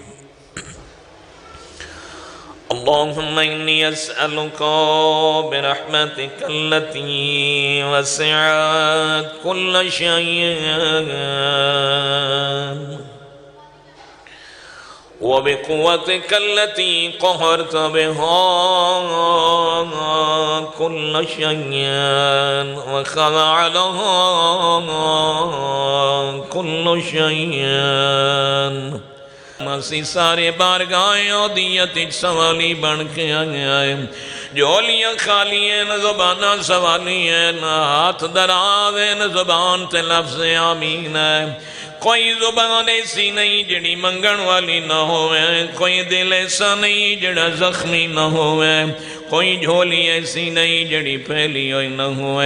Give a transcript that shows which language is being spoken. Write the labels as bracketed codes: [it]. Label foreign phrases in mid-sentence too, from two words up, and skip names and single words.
[ar] اللهم إني أسألك برحمتك التي وسعت كل شيء وبقوتك التي قهرت بها كل شيء وخضع لها كل شيء. [pa] اسی سارے بارگاہ الوہیت سوالی بن کے آئے، جھولیاں خالی ہیں نہ زباناں سوالی ہے، نہ ہتھ دراز ہے نہ زبان تے لفظ آمین ہے. کوئی زبان ایسی نہیں جہڑی منگن والی نہ ہووے، کوئی دل ایسا نہیں جہڑا زخمی نہ ہووے، کوئی جھولی ایسی نہیں جہڑی پھیلی ہوئی نہ ہووے.